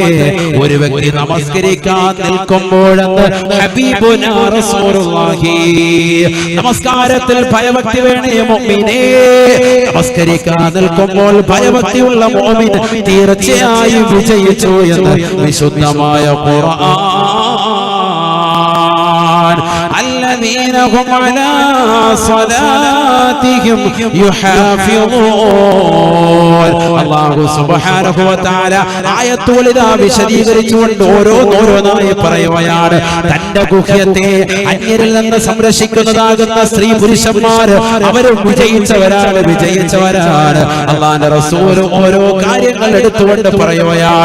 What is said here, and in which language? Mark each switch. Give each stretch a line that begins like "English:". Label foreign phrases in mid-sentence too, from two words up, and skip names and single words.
Malayalam: ഒരു വ്യക്തി നമസ്കരിക്കാൻ നിൽക്കുമ്പോഴെന്ന്
Arabic: حبيبنا رسول الله
Malayalam: നമസ്കാരത്തിൽ ഭയഭക്തി വേണേ മുഅ്മിനേ. നമസ്കരിക്കാൻ നിൽക്കുമ്പോൾ ഭയഭക്തിയുള്ള മുഅ്മിൻ തീർച്ചയായും വിജയിച്ചു എന്ന് വിശുദ്ധമായ ഖുർആൻ.
Arabic: الذين هم على صلاتهم صلاتهم يحافظون. الله سبحانه وتعالى
Malayalam: ആയത്തുകൾ ഇതാ വിശദീകരിച്ചുകൊണ്ട് ഓരോന്നായി പറയുകയാണ്. തന്റെ ഗുഹ്യത്തെ അന്യരിൽ നിന്ന് സംരക്ഷിക്കുന്നതാകുന്ന സ്ത്രീ പുരുഷന്മാർ അവരും വിജയിച്ചവരാണ്. അല്ലാഹുവിന്റെ റസൂൽ ഓരോ കാര്യങ്ങൾ എടുത്തുകൊണ്ട് പറയുകയാണ്.